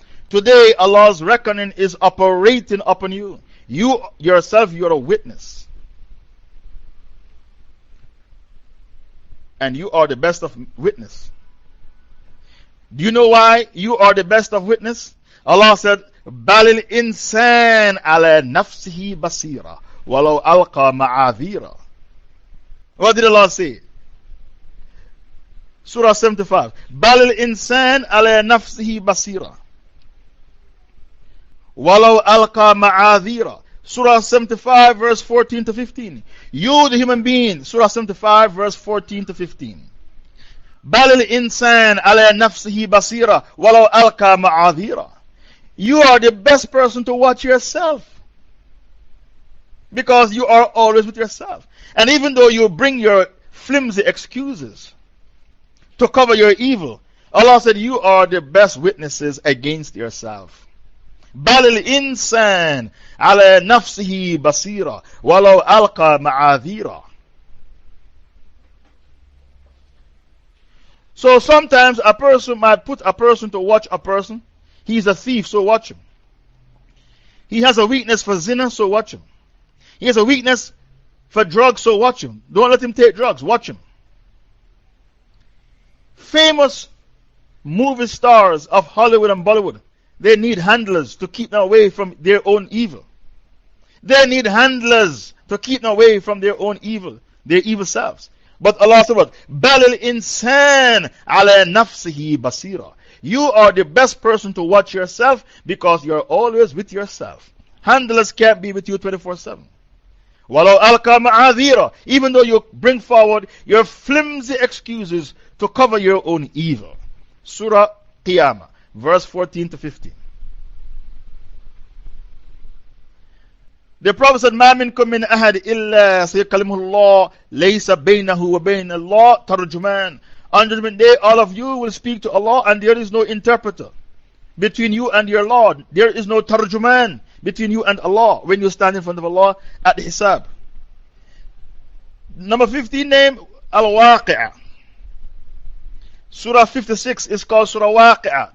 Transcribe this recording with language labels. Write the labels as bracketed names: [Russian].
[English] Today Allah's reckoning is operating upon you. You yourself, you are a witness. And you are the best of witness. Do you know why you are the best of witness? Allah said, [Arabic] بل الإنسان على نفسه بصيرة ولو ألقى معاذيره. [English] What did Allah say? Surah 75. [Arabic] بل الإنسان على نفسه بصيرة ولو ألقى معاذيره. [English] Surah 75 verse 14 to 15. You the human being. Surah 75 verse 14 to 15. [Arabic] بل الإنسان على نفسه بصيرة ولو ألقى معاذيره. [English] You are the best person to watch yourself, because you are always with yourself. And even though you bring your flimsy excuses to cover your evil, Allah said you are the best witnesses against yourself. [Arabic] بل الإنسان على نفسه بصيرة ولو ألقى معاذيره. [English] So sometimes a person might put a person to watch a person. He's a thief, so watch him. He has a weakness for zina, so watch him. He has a weakness for drugs, so watch him. Don't let him take drugs, watch him. Famous movie stars of Hollywood and Bollywood, they need handlers to keep them away from their own evil. They need handlers to keep them away from their own evil, their evil selves. But Allah said, [Arabic] بَلِ الْإِنسَانِ عَلَى نَفْسِهِ بَصِيرًا. [English] You are the best person to watch yourself, because you are always with yourself. Handlers can't be with you 24/7. [Arabic] وَلَوْ أَلْقَى مَعَاذِيرًا. [English] Even though you bring forward your flimsy excuses to cover your own evil. Surah Qiyamah, verse 14 to 15. The Prophet said, [Arabic] مَا مِنْكُم مِّنْ أَحَدٍ إِلَّا سَيُكَلِّمُهُ اللَّهُ لَيْسَ بَيْنَهُ وَبَيْنَ اللَّهِ تَرْجُمَانٌ. [English] On Judgment Day, all of you will speak to Allah, and there is no interpreter between you and your Lord. There is no tarjuman between you and Allah when you stand in front of Allah at the Hisab. Number 15 name, Al-Waqi'ah. Surah 56 is called Surah Waqi'ah.